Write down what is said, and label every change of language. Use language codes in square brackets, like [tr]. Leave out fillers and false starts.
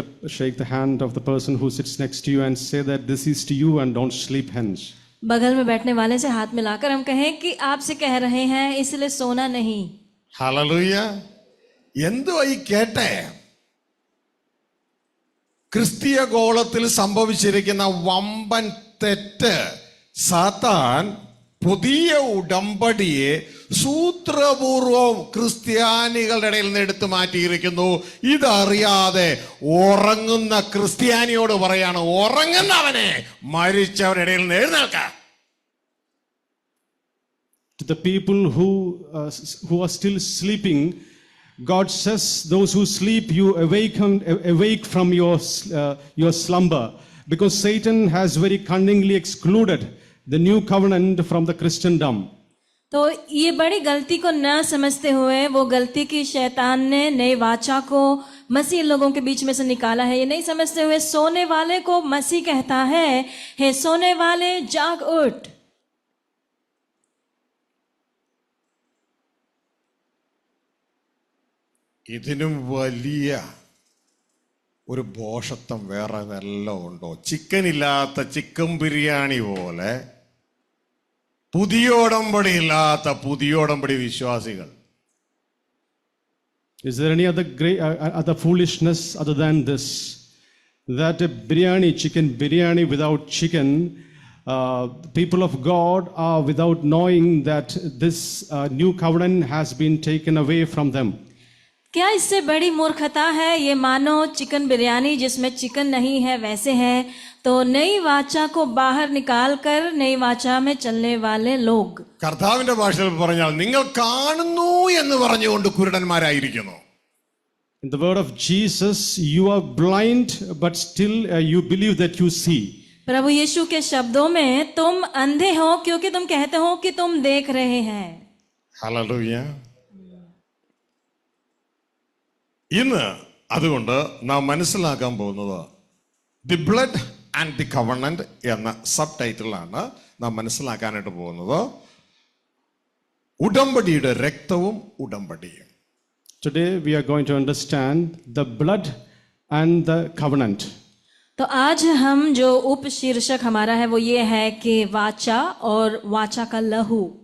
[en] Shake the hand of the person who sits next to you and say that this is to you and don't sleep hence. [hi] बगल में बैठने वाले से हाथ मिलाकर हम कहें कि आपसे कह रहे हैं, इसलिए सोना नहीं. [ml] ഹല്ലേലൂയ. എന്തുവാ ഈ കേട്ടെ? ക്രിസ്തീയ ഗോളത്തിൽ സംഭവിച്ചിരിക്കുന്ന വമ്പൻ തെറ്റ്, സാത്താൻ പുതിയ ഉടമ്പടിയെ സൂത്രപൂർവം ക്രിസ്ത്യാനികളുടെ ഇടയിൽ നിന്ന് എടുത്തു മാറ്റിയിരിക്കുന്നു. ഇതറിയാതെ ഉറങ്ങുന്ന ക്രിസ്ത്യാനിയോട് പറയാണ്, ഉറങ്ങുന്നവനെ മരിച്ചവരുടെ ഇടയിൽ നിന്ന് എഴുന്നേൽക്കാം. [en] To the people who are still sleeping, God says, those who sleep, you awake from your slumber, because Satan has very cunningly excluded the new covenant from the Christendom. [hi] तो ये बड़ी गलती को न समझते हुए वो गलती की शैतान ने नए वाचा को मसीह लोगों के बीच में से निकाला है. ये नहीं समझते हुए सोने वाले को मसीह कहता है, हे सोने वाले जाग उठ. [ml] ഇതിനും വലിയ ഒരു ഭോഷത്വം വേറെ വല്ലതും ഉണ്ടോ? ചിക്കൻ ഇല്ലാത്ത ചിക്കൻ ബിരിയാണി പോലെ പുതിയ ഉടമ്പടി ഇല്ലാത്ത പുതിയ ഉടമ്പടി വിശ്വാസികൾ. [en] Is there any other foolishness other than this? That a chicken biryani without chicken, people of God are without knowing that this new covenant has been taken away from them. [hi] क्या इससे बड़ी मूर्खता है? ये मानो चिकन बिरयानी जिसमें chicken नहीं है वैसे है, तो नई वाचा को बाहर निकाल कर नई वाचा में चलने वाले लोग. [ml] കർത്താവിന്റെ ഭാഷയിൽ പറഞ്ഞാൽ നിങ്ങൾ കാണുന്നു എന്ന് പറഞ്ഞുകൊണ്ട് കുരുടന്മാരായിരിക്കുന്നു. [en] In the word of Jesus, you are blind, but still you believe that you see. [hi] प्रभु यीशु के शब्दों में, तुम अंधे हो क्योंकि तुम कहते हो कि तुम देख रहे हैं. [ml] ഹല്ലേലൂയ. ഇന്ന് അതുകൊണ്ട് നാം മനസ്സിലാക്കാൻ പോകുന്നത് [en] the blood and the covenant [ml] എന്ന സബ് ടൈറ്റിലാണ് നാം മനസ്സിലാക്കാനായിട്ട് പോകുന്നത്. ഉടമ്പടിയുടെ രക്തവും ഉടമ്പടിയും. [en] Today we are going to understand the blood and the covenant. [hi] तो आज हम जो उप शीर्षक हमारा है वो ये है कि वाचा और वाचा का लहू.